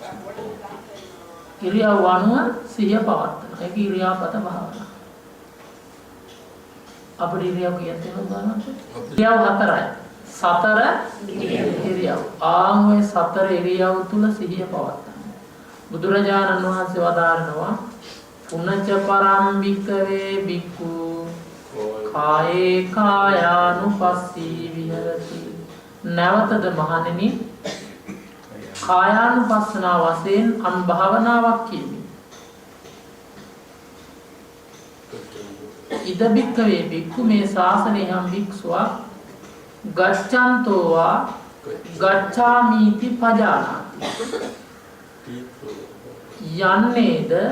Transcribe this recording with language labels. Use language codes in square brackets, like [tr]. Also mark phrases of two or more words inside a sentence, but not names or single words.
[si] ඉරියව් අනුව සිහිය පවත්වනවා ඒක ඉරියාපත භාවනාව අපේ ඉරියව් කියන්නේ මොනවද? ඉරියව් හතරයි. සතර ඉරියව්. ආන්වේ සතර ඉරියව් තුල සිහිය පවත්වන්න. බුදුරජාණන් වහන්සේ වදාරනවා [pi] පුනච්ච පරම්බික්කවේ බික්ඛු කායේ කායානුපස්සී විහෙරති. [si] නැවතද මහණෙනි කායානුපස්සනා වශයෙන් අන් භාවනාවක් කියමි. [pi] ඉද බික්කවේ බික්ඛු [si] මේ ශාසනයේ හම් භික්ෂුවක් [pi] ගච්ඡන්තෝවා ගච්ඡාමීති පජානාති යන්නේද